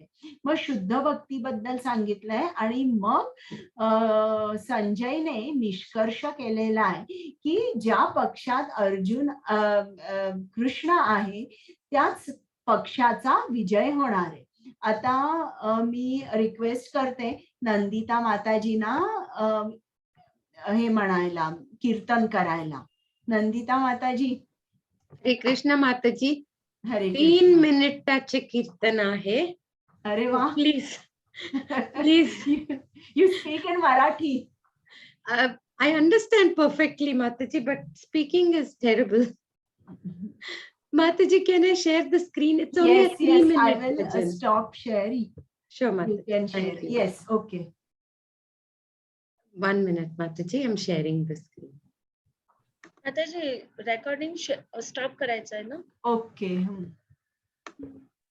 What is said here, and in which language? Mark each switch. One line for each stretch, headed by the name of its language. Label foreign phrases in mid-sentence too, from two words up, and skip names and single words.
Marathi: मग शुद्ध भक्तीबद्दल सांगितलंय आणि मग संजयने निष्कर्ष केलेला आहे की ज्या पक्षात अर्जुन कृष्ण आहे त्याच पक्षाचा विजय होणार आहे. आता मी रिक्वेस्ट करते नंदिता माताजींना हे म्हणायला, कीर्तन करायला. नंदिता माताजी. हरे कृष्ण माताजी. हरे 3 मिनिटाचे कीर्तन आहे. अरे वा. प्लीज.
English: You speak in Marathi. I understand perfectly, Mataji, but speaking is terrible. Mataji, can I share the screen? It's only a 3-minute. I will stop sharing. Sure, Mataji. You can share. Thank you. Yes, okay. 1 minute, Mataji. I'm sharing the screen.
Marathi: माताजी
English: recording stop
Marathi: करायचं आहे ना?
English: Okay.